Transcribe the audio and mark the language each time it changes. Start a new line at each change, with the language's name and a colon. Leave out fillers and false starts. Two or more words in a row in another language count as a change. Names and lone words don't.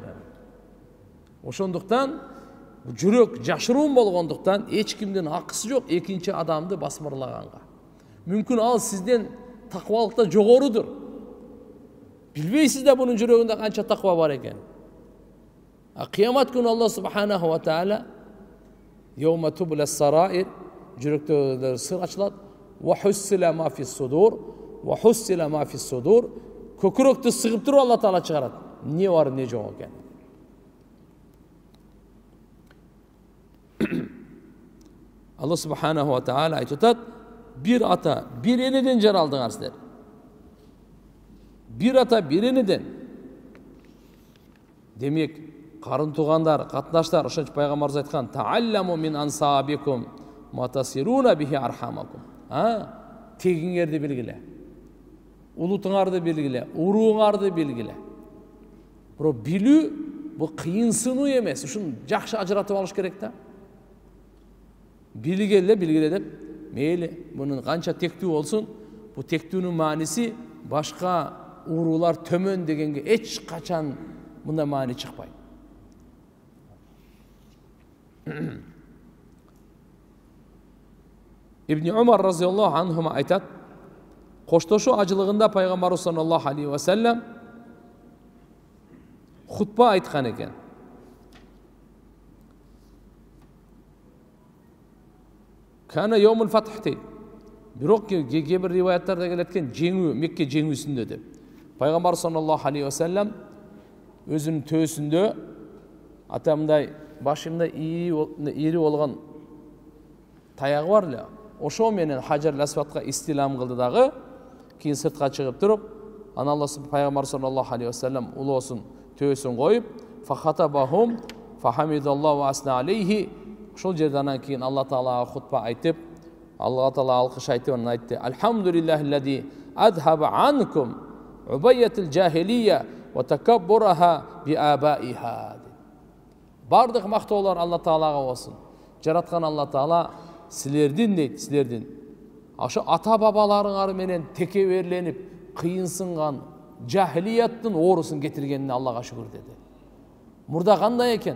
Kyrgyz: Ошондуктан жүрөк жашыруун болгондуктан эч кимдин акысы жок экинчи адамды басмырлаганга. Мүмкүн ал сизден таквалыкта жогорудур. Билбейсиз да бунун жүрөгүндө канча таква бар экен. Кыямат күнү
Arabic: الله سبحانه وتعالى يوم تبلى السرائر,
Kyrgyz: жүрөктөгү сыр ачылат.
Arabic: وحصل ما في الصدور وحصل ما في الصدور.
Kyrgyz: Көкүрөктү сыгып туруп Алла Таала чыгарат. Не бар, не жок экен. Алла
Arabic: سبحانه وتعالى
Kyrgyz: айтып атат: "Бир ата, бир энеден жаралдыңар силер." Бир ата, бир энеден. Демек, карын туугандар, катнаштар, ошончо пайгамбарыбыз айткан:
Arabic: "تعلموا من أنسابكم ما تصلون به أرحامكم."
Kyrgyz: Тегиңерди билгиле. Улутуңарды билгиле, урууңарды билгиле. Бирок билүү бул кыйынсынуу эмес. Ушун жакшы ажыратып алыш керек да. Билгеле деп, мейли мунун канча тектүү болсун, бул тектүүнүн мааниси башка уруулар төмөн дегенге эч качан мындай маани чыкпайт. Ибн Умар
Arabic: رضي الله عنهما
Kyrgyz: айтат: коштошуу ажылыгында пайгамбарыбыз
Arabic: صلى الله عليه وسلم
Kyrgyz: хутба айткан экен.
Arabic: كان يوم الفتح дейт.
Kyrgyz: Бирок кейбір риваяттарда келет экен жеңүү, Мекке жеңүүсүндө деп. Пайгамбар
Arabic: صلى الله عليه وسلم
Kyrgyz: өзүнүн төсүндө атамдай башында ири болгон таягы бар эле. Ошо менен Хажар Асвадка истилам кылды дагы, кийин сыртка чыгып туруп, ана Алла пайгамбар
Arabic: صلى الله عليه وسلم
Kyrgyz: улоосун төсүн коюп,
Arabic: فخطبهم فحمد الله وأثنى عليه.
Kyrgyz: Ошол жерден кийин Алла Таалага хутба айтып, Алла Таала алкыш айтып анан айтты:
Arabic: "الحمد لله الذي أذهب عنكم عبية الجاهلية وتكبرها بآبائها."
Kyrgyz: Бардык мактоолор Алла Таалага болсун. Жараткан Алла Таала силердин дейт, силердин ошо ата бабаларыңар менен текеберленип, кыйынсынган жахилияттын оорусун кетиргенине Аллага шүгүр деди. Мурда кандай экен?